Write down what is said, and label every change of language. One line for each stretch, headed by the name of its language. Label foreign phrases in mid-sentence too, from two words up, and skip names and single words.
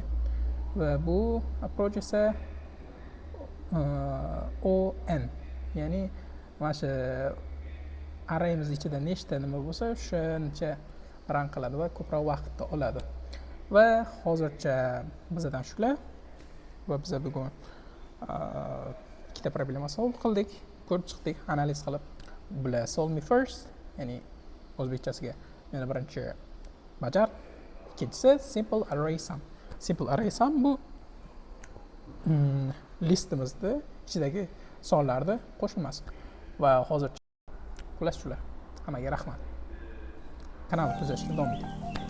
Uzbek: Va bu approach esa on, ya'ni mana shu arrayimiz ichida nechta nima bo'lsa, o'shancha run qiladi va ko'proq vaqtni oladi. Va hozircha bizdan shular. Va biz bugun ikkita problema solve qildik, ko'rib chiqdik, analiz qilib. Bular solve me first, ya'ni o'zbekchasiga yana birinchi bajar, ikkinchisi simple array sum. Simple array sum bu listimizda ichidagi sonlarni qo'shilmasi. Va hozircha xullas shular. Hammaga rahmat. Kanalni kuzatishda davom eting.